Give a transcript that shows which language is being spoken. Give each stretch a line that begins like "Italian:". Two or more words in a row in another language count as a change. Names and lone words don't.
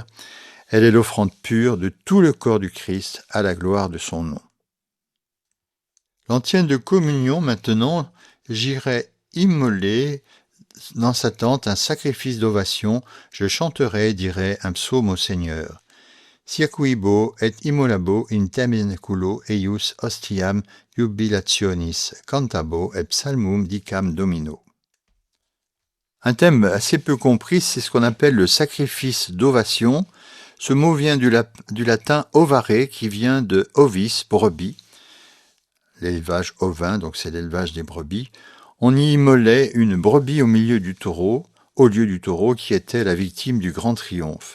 French: Elle est l'offrande pure de tout le corps du Christ à la gloire de son nom. L'antienne de communion, maintenant, j'irai immoler dans sa tente un sacrifice d'ovation, je chanterai et dirai un psaume au Seigneur.
Latin: Circuibo et immolabo in tabernaculo eius ostiam jubilationis, cantabo et psalmum dicam domino.
French: Un thème assez peu compris, c'est ce qu'on appelle le sacrifice d'ovation. Ce mot vient du latin ovare, qui vient de ovis, brebis, l'élevage ovin, donc c'est l'élevage des brebis. On y immolait une brebis au lieu du taureau, qui était la victime du grand triomphe.